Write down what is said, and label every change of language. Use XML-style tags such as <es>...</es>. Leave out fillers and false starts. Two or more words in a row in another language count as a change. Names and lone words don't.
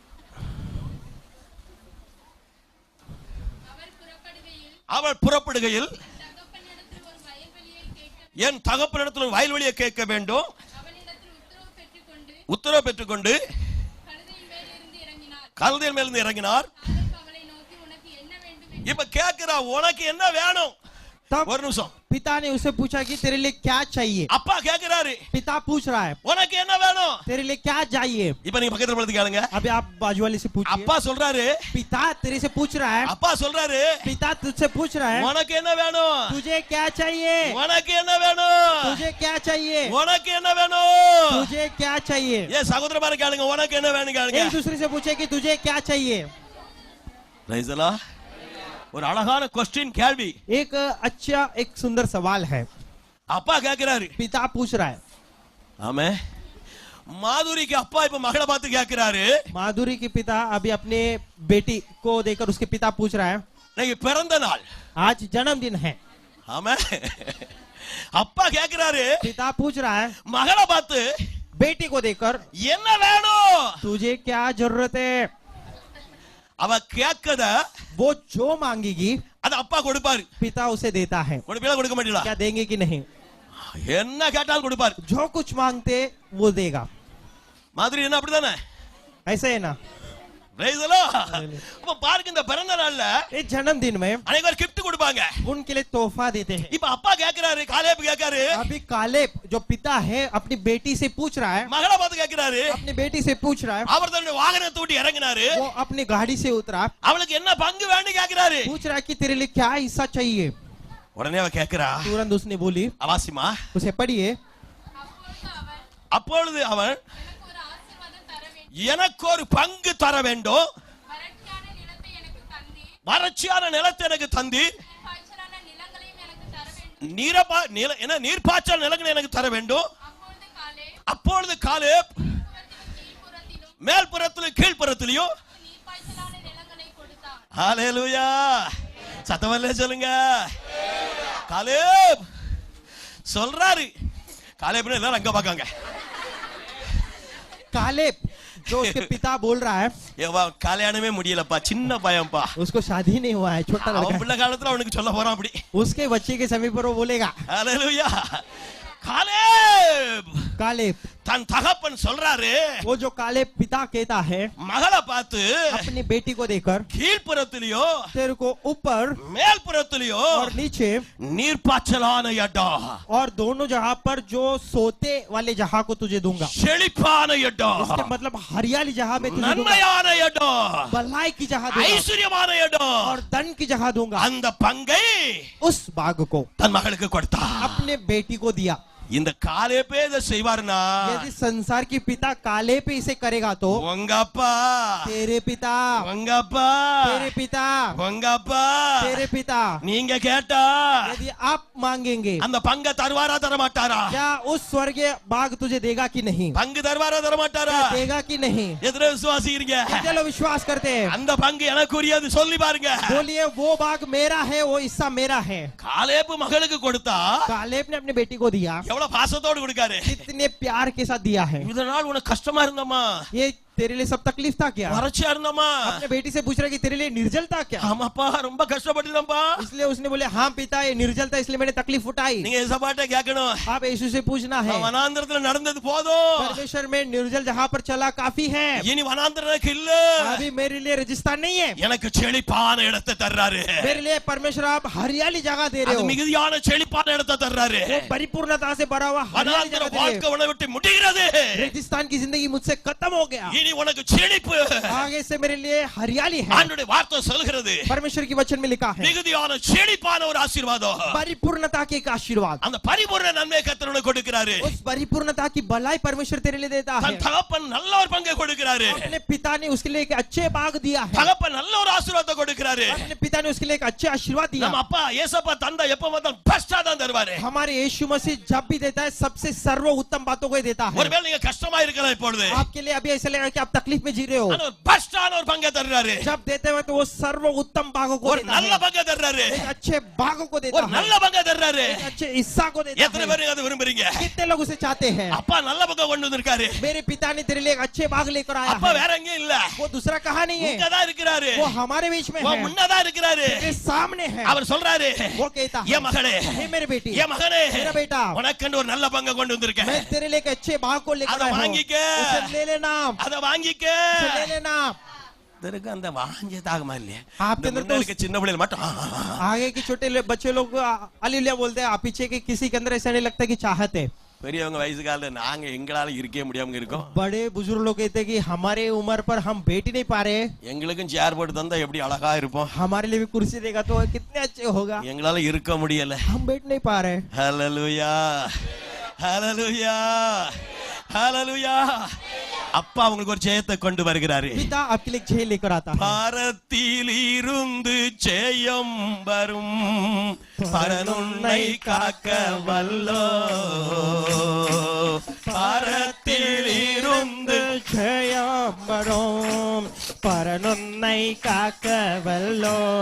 <ta>அவள் புறப்படுகையில் என் தகப்பனிடத்தில் ஒரு வயல்வெளியை கேட்க வேண்டும். உத்தரவு பெற்றுக்கொண்டு கழுதையின் மேலிருந்து இறங்கினார். இப்ப கேட்கிறா, உனக்கு என்ன வேணும்? ஒரு நிமிஷம்.</ta> <hi>पिता ने उसे पूछा कि तेरे लिए क्या चाहिए?</hi> <ta>அப்பா கேக்குறாரு,</ta> <hi>पिता पूछ रहा है</hi> <ta>உனக்கு என்ன வேணும்?</ta> <hi>तेरे लिए क्या चाहिए?</hi> <ta>இப்ப நீங்க பக்கத்துல படுத்து கேளுங்க.</ta> <hi>अभी आप बाजू वाले से पूछिए।</hi> <ta>அப்பா சொல்றாரு,</ta> <hi>पिता तेरे से पूछ रहा है,</hi> <ta>அப்பா சொல்றாரு,</ta> <hi>पिता तुझसे पूछ रहा है,</hi> <ta>உனக்கு என்ன வேணும்?</ta> <hi>तुझे क्या चाहिए?</hi> <ta>உனக்கு என்ன வேணும்?</ta> <hi>तुझे क्या चाहिए?</hi> <ta>உனக்கு என்ன வேணும்?</ta> <hi>तुझे क्या चाहिए?</hi> <ta>ஏ சகோதரமார கேளுங்க, உனக்கு என்ன வேணும் கேளுங்க.</ta> <hi>एक दूसरे से पूछे कि तुझे क्या चाहिए?</hi> <en>Praise the Lord.</en> <ta>ஒரு அழகான क्वेश्चन கேள்வி.</ta> <hi>एक अच्छा एक सुंदर सवाल है।</hi> <ta>அப்பா கேக்குறாரு,</ta> <hi>पिता पूछ रहा है।</hi> <ta>ஆமே. माधुरी के அப்பா இப்ப மகளை பார்த்து கேக்குறாரு,</ta> <hi>माधुरी के पिता अभी अपने बेटी को देखकर उसके पिता पूछ रहा है,</hi> <ta>நீங்க பிறந்த நாள்,</ta> <hi>आज जन्मदिन है।</hi> <ta>ஆமே. அப்பா கேக்குறாரு,</ta> <hi>पिता पूछ रहा है</hi> <ta>மகளை பார்த்து</ta> <hi>बेटी को देखकर,</hi> <ta>என்ன வேணும்?</ta> <hi>तुझे क्या जरूरत है?</hi> <ta>அவ கேக்கத</ta> <hi>वो जो मांगेगी</hi> <ta>அது அப்பா கொடுப்பாரு.</ta> <hi>पिता उसे देता है।</hi> <ta>கொடுப்பீங்களா கொடுக்க மாட்டீங்களா?</ta> <hi>क्या देंगे कि नहीं?</hi> <ta>என்ன கேட்டாலும் கொடுப்பாரு.</ta> <hi>जो कुछ मांगते वो देगा।</hi> <ta>மாதிரி என்ன அப்படிதானே?</ta> <hi>ऐसा है ना?</hi> <en>Praise the Lord.</en> <ta>அப்ப பாருங்க, இந்த பிறந்த நாள்ல</ta> <hi>इस जन्मदिन में</hi> <ta>அனைவரும் gift கொடுப்பாங்க.</ta> <hi>उनके लिए तोहफा देते हैं।</hi> <ta>இப்ப அப்பா கேக்குறாரு, காலேப் கேக்குறாரு,</ta> <hi>अभी कालेब जो पिता है अपनी बेटी से पूछ रहा है,</hi> <ta>மகளை பார்த்து கேக்குறாரு,</ta> <hi>अपनी बेटी से पूछ रहा है,</hi> <ta>அவர் தன்னுடைய வாகனத்தை விட்டு இறங்கினாரு,</ta> <hi>वो अपनी गाड़ी से उतरा,</hi> <ta>அவளுக்கு என்ன பங்கு வேணும் கேக்குறாரு.</ta> <hi>पूछ रहा है कि तेरे लिए क्या हिस्सा चाहिए?</hi> <ta>உடனே அவ கேக்குறா,</ta> <hi>तुरंत उसने बोली,</hi> <ta>அவாசிமா.</ta> <hi>उसे पढ़िए।</hi> <ta>அப்பொழுது அவன், எனக்கு ஒரு பங்கு தர வேண்டும், வறட்சியான நிலத்தை எனக்கு தந்தி, நீர்ப்பாய்ச்சல் நிலங்களை எனக்கு தர வேண்டும். அப்பொழுது காலேப் மேல்புறத்திலும் கீழ்ப்புறத்திலையும், ஹல்லேலூயா, சத்தமல்ல சொல்லுங்க. காலேப் சொல்றாரு, காலேப்னு எல்லாரும் அங்க பாக்காங்க.</ta> <hi>कालेब जो उसके पिता बोल रहा है,</hi> <ta>கல்யாணமே முடியலப்பா, சின்ன பையன்பா,</ta> <hi>उसको शादी नहीं हुआ है, छोटा लड़का</hi> <ta>அவன்</ta> <hi>है।</hi> <ta>பிள்ளை காலத்துல அவனுக்கு சொல்ல போறான் அப்படி.</ta> <hi>उसके बच्चे के समय पर वो बोलेगा।</hi> <ta>ஹல்லேலூயா. காலேப்</ta> <hi>कालेब</hi> <ta>தன் தகப்பன் சொல்றாரு,</ta> <hi>वो जो कालेब पिता कहता है</hi> <ta>மகளை பார்த்து</ta> <hi>अपनी बेटी को देखकर,</hi> <ta>கீழ்ப்புறத்திலையோ</ta> <hi>तेरे को ऊपर</hi> <ta>மேல்புறத்திலையோ</ta> <hi>और नीचे</hi> <ta>நீர்ப்பாய்ச்சலான இடம்,</ta> <hi>और दोनों जगह पर जो सोते वाले जगह को तुझे दूंगा।</hi> <ta>செழிப்பான இடம்,</ta> <hi>उसके मतलब हरियाली जगह में तुझे दूंगा,</hi> <ta>நன்மையான இடம்,</ta> <hi>भलाई की जगह दूंगा</hi> <ta>ஐஸ்வர்யமான இடம்.</ta> <hi>और धन की जगह दूंगा।</hi> <ta>அந்த பங்கை</ta> <hi>उस बाग को</hi> <ta>தன் மகளுக்கு கொடுத்தா.</ta> <hi>अपने बेटी को दिया।</hi> <ta>இந்த காலேபே இதை செய்வார்னா,</ta> <hi>यदि संसार की पिता काले पे इसे करेगा तो</hi> <ta>உங்க அப்பா,</ta> <hi>तेरे पिता,</hi> <ta>உங்க அப்பா,</ta> <hi>तेरे पिता,</hi> <ta>உங்க அப்பா,</ta> <hi>तेरे पिता,</hi> <ta>நீங்க கேட்டா</ta> <hi>यदि आप मांगेंगे</hi> <ta>அந்த பங்க தருவாரா தரமாட்டாரா?</ta> <hi>क्या उस स्वर्गीय बाग तुझे देगा कि नहीं,</hi> <ta>பங்கு தருவாரா தரமாட்டாரா?</ta> <hi>क्या देगा कि नहीं।</hi> <ta>எத்தனை விசுவாசிக்கிறீங்க?</ta> <hi>कितने लोग विश्वास करते हैं?</hi> <ta>அந்த பங்கு எனக்குரியது சொல்லி பாருங்க.</ta> <hi>बोलिए वो बाग मेरा है, वो हिस्सा मेरा है।</hi> <ta>காலேபு மகளுக்கு கொடுத்தா</ta> <hi>कालेब ने अपनी बेटी को दिया,</hi> <ta>எவ்வளவு பாசத்தோடு கொடுக்காரு.</ta> <hi>कितने प्यार के साथ दिया है।</hi> <ta>இதனால் உனக்கு கஷ்டமா இருந்தமா?</ta> <hi>ये तेरे लिए सब तकलीफ था क्या?</hi> <ta>வறட்சியா இருந்தமா?</ta> <hi>अपने बेटी से पूछ रहा कि तेरे लिए निर्जल था क्या?</hi> <ta>ஆமாப்பா ரொம்ப கஷ்டப்பட்டுட்டேன்ப்பா.</ta> <hi>इसलिए उसने बोले हाँ पिता ये निर्जल था इसलिए मैंने तकलीफ उठाई।</hi> <ta>நீங்க ஏசப்பாட்ட கேட்கணும்.</ta> <hi>आप यीशु से पूछना है,</hi> <ta>வனாந்தரத்துல நடந்தது போதும்.</ta> <hi>परमेश्वर में निर्जल जहाँ पर चला काफी है,</hi> <ta>இனி வனாந்தரம் இல்ல.</ta> <hi>अभी मेरे लिए रेगिस्तान नहीं है,</hi> <ta>எனக்கு செழிப்பான இடத்தை தர்றாரு.</ta> <hi>मेरे लिए परमेश्वर आप हरियाली जगह दे रहे</hi> <ta>அது</ta> <hi>हो,</hi> <ta>மிகுதியான செழிப்பான இடத்தை தர்றாரு.</ta> <hi>वो परिपूर्णता से भरा हुआ हरियाली</hi> <ta>வனாந்தர</ta> <hi>जगह दे रहे</hi> <ta>வாழ்க்கை</ta> <hi>हो।</hi> <ta>உன்னை விட்டு முடிகிறது.</ta> <hi>रेगिस्तान की जिंदगी मुझसे खत्म हो गया,</hi> <ta>இனி உனக்கு செழிப்பு.</ta> <hi>आगे से मेरे लिए हरियाली है।</hi> <ta>ஆண்டவருடைய வார்த்தை சொல்கிறது</ta> <hi>परमेश्वर की वचन में लिखा है</hi> <ta>மிகுதியான செழிப்பான ஒரு ஆசீர்வாதம்.</ta> <hi>परिपूर्णता के एक आशीर्वाद,</hi> <ta>அந்த பரிபூர்ண நன்மை கர்த்தர் உனக்கு கொடுக்கிறாரு.</ta> <hi>उस परिपूर्णता की भलाई परमेश्वर तेरे लिए देता है।</hi> <ta>தன் தகப்பன் நல்ல ஒரு பங்கை கொடுக்கிறாரு.</ta> <hi>अपने पिता ने उसके लिए एक अच्छे बाग दिया है,</hi> <ta>தகப்பன் நல்ல ஒரு ஆசீர்வாதத்தை கொடுக்கிறாரு.</ta> <hi>अपने पिता ने उसके लिए एक अच्छे आशीर्वाद दिया।</hi> <ta>நம்ம அப்பா ஏசப்பா தந்தா எப்ப வந்தாலும் பெஸ்டா தான் தருவாரு.</ta> <hi>हमारे यीशु मसीह जब भी देता है सबसे सर्व उत्तम बातों को ही देता है।</hi> <ta>ஒருவேளை நீங்க கஷ்டமா இருக்கலாம் இப்பொழுது,</ta> <hi>आपके लिए अभी ऐसा लगा कि आप तकलीफ में जी रहे हो,</hi> <ta>ஆனா பெஸ்டான ஒரு பங்கை தர்றாரு.</ta> <hi>जब देते हैं तो वो सर्व उत्तम बागों को</hi> <ta>ஒரு</ta> <hi>देता</hi> <ta>நல்ல</ta> <hi>है,</hi> <ta>பங்கை தர்றாரு.</ta> <hi>एक अच्छे बागों को देता</hi> <ta>ஒரு</ta> <hi>है,</hi> <ta>நல்ல பங்கை தர்றாரு.</ta> <hi>एक अच्छे हिस्सा को देता</hi> <ta>எத்தனை</ta> <hi>है।</hi> <ta>பேர் நீங்க அதை விரும்புறீங்க?</ta> <hi>कितने लोग उसे चाहते हैं?</hi> <ta>அப்பா நல்ல பங்கை கொண்டு வந்திருக்காரு.</ta> <hi>मेरे पिता ने तेरे लिए एक अच्छे बाग लेकर आया</hi> <ta>அப்பா</ta> <hi>है,</hi> <ta>வேற எங்கேயும் இல்ல,</ta> <hi>वो दूसरा कहा नहीं है,</hi> <ta>இங்கதான் இருக்கிறாரு.</ta> <hi>वो हमारे बीच में है,</hi> <ta>முன்னதான் இருக்கிறாரு.</ta> <hi>तेरे सामने है।</hi> <ta>அவர் சொல்றாரு,</ta> <hi>वो कहता है</hi> <ta>என் மகளே,</ta> <hi>हे मेरे बेटी,</hi> <ta>என் மகனே,</ta> <hi>मेरा बेटा,</hi> <ta>உனக்கு ஒரு நல்ல பங்கை கொண்டு வந்திருக்கேன்.</ta> <hi>मैं तेरे लिए एक अच्छे बाग को लेकर</hi> <ta>அதை</ta> <hi>आया हूं,</hi> <ta>வாங்கிக்க.</ta> <hi>उसे ले लेना,</hi> <ta>அத வாங்கிக்க.</ta> <hi>उसे ले लेना।</hi> <ta>இதற்கு அந்த வாங்கிய தாகமா இல்லையா?</ta> <hi>आपके अंदर तो</hi> <ta>முன்னாடி சின்ன பிள்ளைகள் மட்டும்</ta> <hi>आगे के छोटे बच्चे लोग अलीलिया बोलते हैं, पीछे के किसी के अंदर ऐसा नहीं लगता कि चाहत है।</hi> <ta>பெரியவங்க வயசு காலத்துல நாங்க எங்களால இருக்கவே முடியாம இருக்கோம்.</ta> <hi>बड़े बुजुर्ग लोग कहते हैं कि हमारे उम्र पर हम बैठ ही नहीं पा रहे,</hi> <ta>எங்களுக்கும் சேர் போட்டு தந்தா எப்படி அழகா இருப்போம்.</ta> <hi>हमारे लिए भी कुर्सी देगा तो कितने अच्छे होगा,</hi> <ta>எங்களால இருக்க முடியல.</ta> <hi>हम बैठ नहीं पा रहे।</hi> <ta>ஹalleluya, ஹalleluya, ஹalleluya. அப்பா உங்களுக்கு ஒரு ஜெயத்தை கொண்டு வருகிறாரு.</ta> <hi>पिता आपके लिए जय लेकर आता है,</hi> <ta>பாரத்தில் இருந்து ஜெயம் வரும், பரனுன்னை காக்க வல்லோ. பாரத்தில் இருந்து ஜெயம் வரும், பரனுன்னை காக்க வல்லோ.</ta>